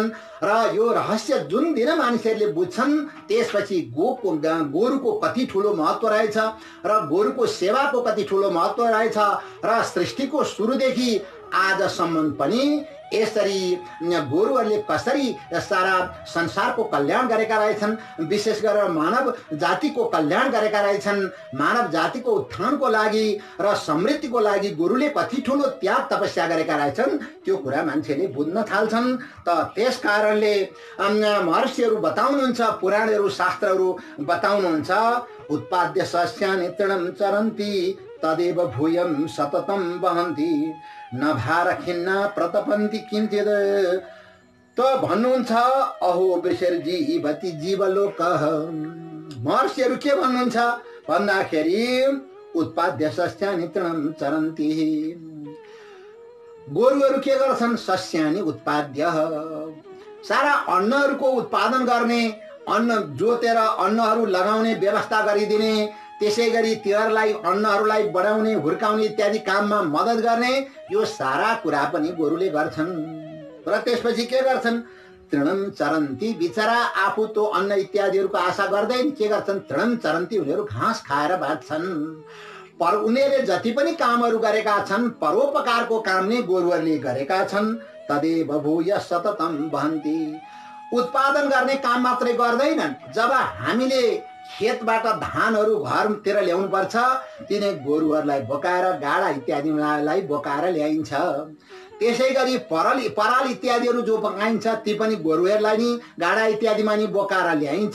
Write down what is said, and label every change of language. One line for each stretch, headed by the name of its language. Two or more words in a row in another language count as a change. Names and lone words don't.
Nepali: र यो रहस्य जुन दिन मानिसहरूले बुझ्छन्, त्यसपछि गोरुको कति ठुलो महत्त्व रहेछ र गोरुको सेवाको कति ठुलो महत्त्व रहेछ र सृष्टिको सुरुदेखि आजसम्म पनि यसरी गोरुहरूले कसरी सारा संसारको कल्याण गरेका रहेछन्, विशेष गरेर मानव जातिको कल्याण गरेका रहेछन्, मानव जातिको उत्थानको लागि र समृद्धिको लागि गोरुले कति ठुलो त्याग तपस्या गरेका रहेछन्, त्यो कुरा मान्छेले बुझ्न थाल्छन्। त त्यस कारणले महर्षिहरू बताउनुहुन्छ, पुराणहरू शास्त्रहरू बताउनुहुन्छ,
Sanskrit: उत्पाद्य सस्यानि तृणं चरन्ति तदेव भूयं सततं वहन्ति न भार खिन्ना प्रतपन्ति किञ्चित्।
Nepali: त भन्नुहुन्छ,
Sanskrit: अहो वृषर्जीवति जीवलोकः।
Nepali: महर्षिहरू के भन्नुहुन्छ भन्दाखेरि,
Sanskrit: उत्पाद्य सस्यानि तृणं चरन्ति।
Nepali: गोरुहरू के गर्छन्?
Sanskrit: सस्यानि उत्पाद्य,
Nepali: सारा अन्नहरूको उत्पादन गर्ने, अन्न जोतेर अन्नहरू लगाउने व्यवस्था गरिदिने, त्यसै गरी तिनीहरूलाई अन्नहरूलाई बढाउने, हुर्काउने इत्यादि काममा मद्दत गर्ने, यो सारा कुरा पनि गोरुले गर्छन्। र त्यसपछि के गर्छन्?
Sanskrit: तृणं चरन्ति।
Nepali: बिचरा आफू तो अन्न इत्यादिहरूको आशा गर्दैन, के गर्छन्?
Sanskrit: तृणं चरन्ति,
Nepali: उनीहरू घाँस खाएर बाँच्छन्। पर उनीहरूले जति पनि कामहरू गरेका छन्, परोपकारको काम नै गोरुहरूले गरेका छन्।
Sanskrit: तदेव भूय सततं वहन्ति।
Nepali: उत्पादन गर्ने काम मात्रै गर्दैनन्। जब हामीले खेतबाट धानहरू घरतिर ल्याउनु पर्छ, तिनै गोरुहरूलाई बोकाएर गाडा इत्यादिलाई बोकाएर ल्याइन्छ। त्यसै गरी पराल इत्यादिहरू जो पकाइन्छ ती पनि गोरुहरूलाई नि गाडा इत्यादिमा नि बोकाएर ल्याइन्छ।